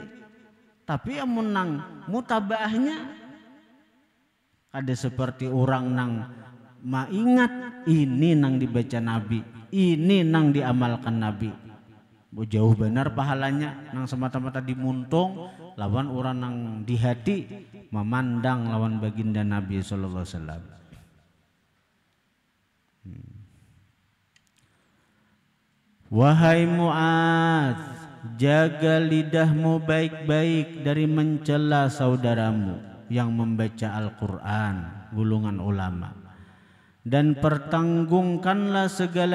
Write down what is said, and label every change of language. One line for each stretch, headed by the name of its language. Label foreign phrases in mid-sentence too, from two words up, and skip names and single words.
Banjar: Tapi amun nang mutabaahnya ada seperti orang nang maingat ini nang dibaca Nabi, ini nang diamalkan Nabi. Jauh benar pahalanya nang semata-mata dimuntung lawan orang nang di hati memandang lawan baginda Nabi
Arabic: صلى الله عليه وسلم.
Indonesian: Wahai Mu'adz, jaga lidahmu baik-baik dari mencela saudaramu yang membaca Al-Quran, golongan ulama, dan pertanggungkanlah segala